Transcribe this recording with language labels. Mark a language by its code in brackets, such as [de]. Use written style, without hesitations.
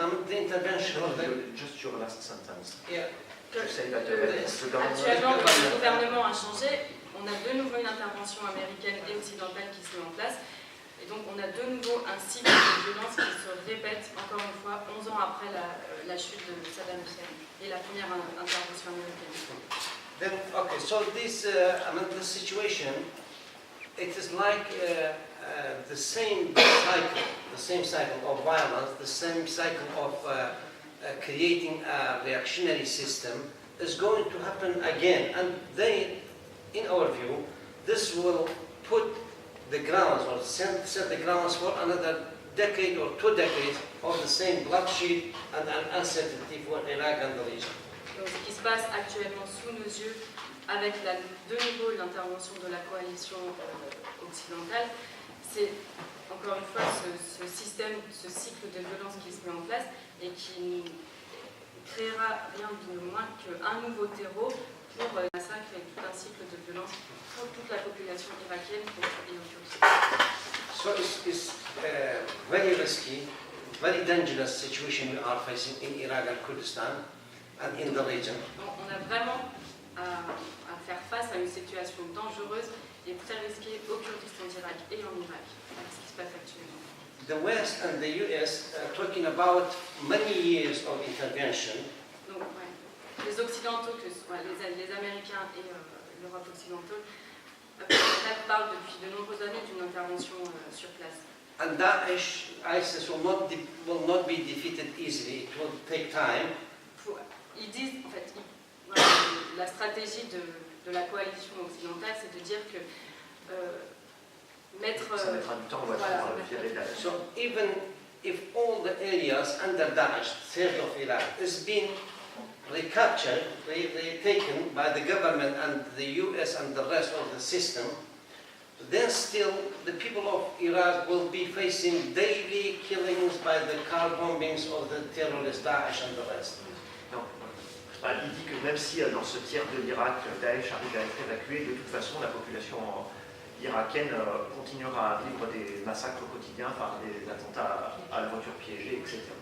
[en] I mean, the intervention of the... just your last sentence. Yeah. You say that [fr] Actuellement, le gouvernement a changé. On a de nouveau une intervention américaine et occidentale qui se met en place. Et donc, on a de nouveau un cycle de violence qui se répète, encore une fois, 11 ans après la chute de Saddam Hussein et la première intervention américaine. [en] Then, okay, so this, I mean, the situation, it is like the same cycle of violence, the same cycle of creating a reactionary system is going to happen again. And they, in our view, this will put the grounds or set the grounds for another decade or 2 decades of the same bloodshed and uncertainty for Iraq and the region. [fr] Donc, ce qui se passe actuellement sous nos yeux, avec de nouveau l'intervention de la coalition occidentale, c'est encore une fois ce système, ce cycle de violence qui se met en place et qui créera rien de moins qu'un nouveau terreau pour le massacre et tout un cycle de violence pour toute la population irakienne et en Turquie. [en] So it's very risky. very dangerous situation we are facing in Iraq and Kurdistan and in the region. [fr] On a vraiment à faire face à une situation dangereuse et très risquée au Kurdistan d'Irak et en Irak, avec ce qui se passe actuellement. [en] The West and the US are talking about many years of intervention. [fr] Donc, ouais, les Occidentaux, que ce soit les Américains et l'Europe occidentale, parlent depuis de nombreuses années d'une intervention sur place. [en] And Daesh, ISIS will not be defeated easily. It will take time. [fr] Ils disent, en fait, voilà, la stratégie de la coalition occidentale, c'est de dire que mettre... Ça mettra du temps, on va virer Daesh. [en] So even if all the areas under Daesh, third of Iraq, is being recaptured, taken by the government and the US and the rest of the system, then still the people of Iraq will be facing daily killings by the car bombings of the terrorist Daesh and the rest. [fr] Non. Il dit que même si dans ce tiers de l'Irak, Daesh arrive à être évacué, de toute façon la population irakienne continuera à vivre des massacres quotidiens par des attentats à la voiture piégée, etc.